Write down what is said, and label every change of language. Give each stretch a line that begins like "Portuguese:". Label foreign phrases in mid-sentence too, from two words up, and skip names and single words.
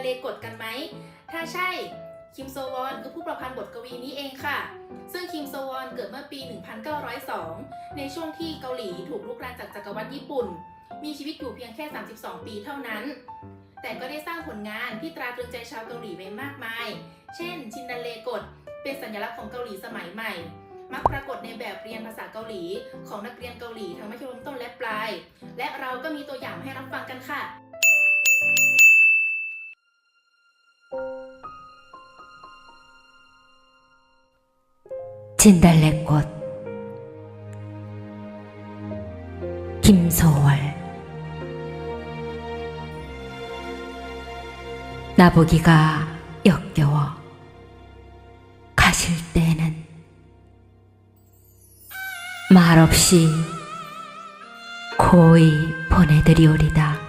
Thai: เลกฎกันไหมถ้าใช่คิมโซวอนคือผู้ประพันธ์บทกวีนี้เองค่ะซึ่งคิมโซวอนเกิดเมื่อปี 1902 ในช่วงที่เกาหลีถูกรุกรานจากจักรวรรดิญี่ปุ่นมีชีวิตอยู่เพียงแค่ 32 ปีเท่านั้นแต่ก็ได้สร้างผลงานที่ตราตรึงใจชาวเกาหลีไว้มากมายเช่นชินดันเลกฎเป็นสัญลักษณ์ของเกาหลีสมัยใหม่มักปรากฏในแบบเรียนภาษาเกาหลีของนักเรียนเกาหลีทั้งมัธยมต้นและปลายและเราก็มีตัวอย่างให้รับฟังกันค่ะ
Korean: 진달래꽃 김소월 나보기가 역겨워 가실 때는 말없이 고이 보내드리오리다.